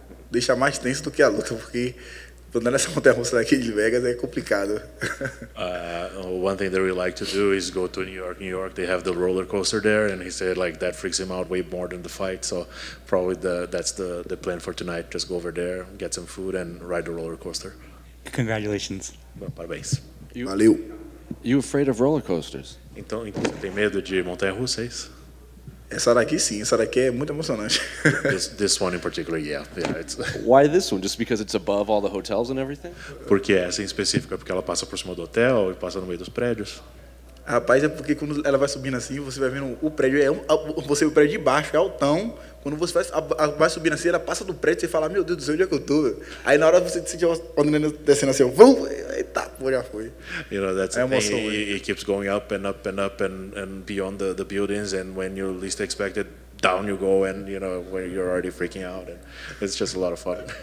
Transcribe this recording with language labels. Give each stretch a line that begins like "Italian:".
Portuguese: Deixa mais tenso do que a luta, porque andar nessa montanha-russa daqui de Vegas é complicado.
English: One thing that we like to do is go to New York. New York, they have the roller coaster there, and he said like that freaks him out way more than the fight. So probably that's the plan for tonight. Just go over there, get some food, and ride the roller coaster. Congratulations.
Portuguese: Parabéns. Valeu.
English: You afraid of roller coasters?
Portuguese: Então você tem medo de montanha-russa, é isso? Essa daqui sim, essa daqui é muito emocionante.
English: This one in particular, yeah. It's Why this one? Just because it's above all the hotels and everything?
Portuguese: porque essa em específico é porque ela passa por cima do hotel e passa no meio dos prédios. Rapaz, é porque quando ela vai subindo assim, você vai vendo o prédio, você vê o prédio de baixo, é altão. Quando você vai subindo assim, ela passa do prédio, você fala, meu Deus do céu, onde é que eu tô? Aí na hora você sente descendo assim, vamos, eita, pô, já foi.
English: You know, that's
Portuguese: É
English: the thing.
Portuguese: emoção,
English: It keeps going up and up and up and beyond the buildings, and when you least expect it, down you go, and you know where you're already freaking out, and it's just a lot of fun.